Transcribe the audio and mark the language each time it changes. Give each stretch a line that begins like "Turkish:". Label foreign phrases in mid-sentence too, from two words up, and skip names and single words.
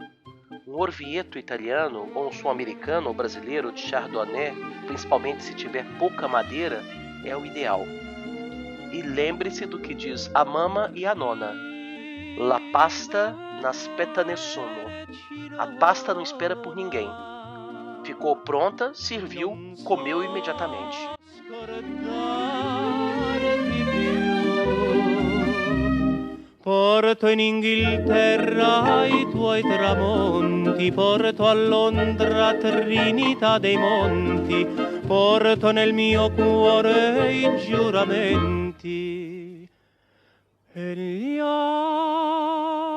Portuguese: Um orvieto italiano ou um sul-americano ou brasileiro de chardonnay, principalmente se tiver pouca madeira, é o ideal. E lembre-se do que diz a mama e a nona:
Italian: La pasta n'aspetta nessuno.
Portuguese: A pasta não espera por ninguém. Ficou pronta, serviu, comeu imediatamente.
Italian: Porto in Inghilterra i tuoi tramonti, porto a Londra Trinità dei Monti, porto nel mio cuore i giuramenti e gli